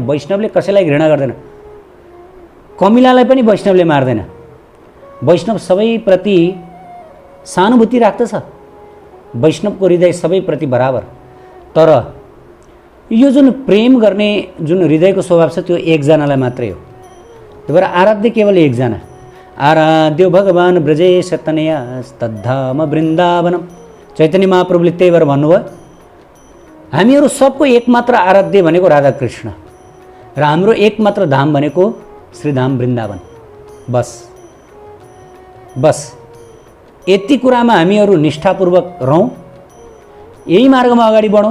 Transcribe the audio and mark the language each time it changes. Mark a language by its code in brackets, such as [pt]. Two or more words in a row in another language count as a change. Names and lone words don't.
[ne] वैष्णवले कसैलाई घृणा गर्दैन, कमिलालाई पनि वैष्णवले मार्दैन। वैष्णव सबैप्रति सहानुभूति राख्दछ, वैष्णवको हृदय सबैप्रति बराबर। तर यो जुन प्रेम गर्ने जुन हृदयको स्वभाव छ त्यो एकजनालाई मात्रै हो। त्यही भएर आराध्य केवल एकजना, [sa] आराध्यो भगवान् ब्रजेश तनया तद्धाम वृन्दावनम। [ne] चैतन्य महाप्रभुले त्यही भएर भन्नुभयो हामीहरू सबको एकमात्र आराध्य भनेको राधाकृष्ण र हाम्रो एकमात्र धाम भनेको श्रीधाम वृन्दावन। बस यति कुरामा हामीहरू निष्ठापूर्वक रहौँ, यही मार्गमा अगाडि बढौँ।